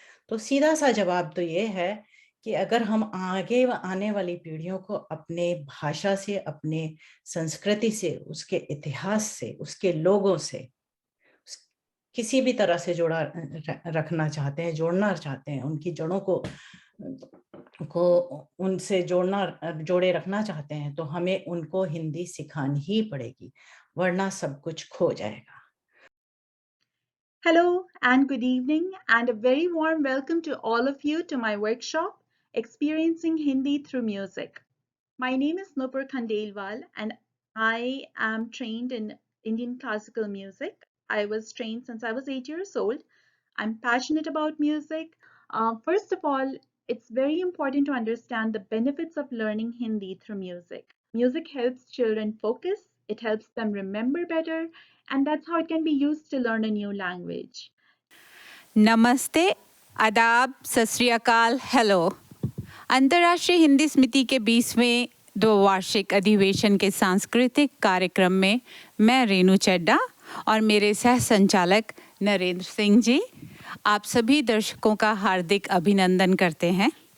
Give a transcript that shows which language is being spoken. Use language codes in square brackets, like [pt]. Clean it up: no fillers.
[hi] तो सीधा सा जवाब तो ये है कि अगर हम आगे आने वाली पीढ़ियों को अपने भाषा से, अपने संस्कृति से, उसके इतिहास से, उसके लोगों से किसी भी तरह से रखना चाहते हैं, जोड़ना चाहते हैं, उनकी जड़ों को उनसे जोड़े रखना चाहते हैं, तो हमें उनको हिंदी सिखानी ही पड़ेगी, वरना सब कुछ खो जाएगा। [en] Hello and good evening and a very warm welcome to all of you to my workshop, Experiencing Hindi Through Music. My name is Nupur Khandelwal and I am trained in Indian classical music. I was trained since I was 8 years old. I'm passionate about music. First of all, it's very important to understand the benefits of learning Hindi through music. Music helps children focus, it helps them remember better, and that's how it can be used to learn a new language. [hi] नमस्ते, आदाब, सत श्री अकाल, hello. अंतर्राष्ट्रीय हिंदी समिति के 20वें द्विवार्षिक अधिवेशन के सांस्कृतिक कार्यक्रम में मैं रेणु चड्डा और मेरे सह संचालक नरेंद्र सिंह जी आप सभी दर्शकों का हार्दिक अभिनंदन करते हैं।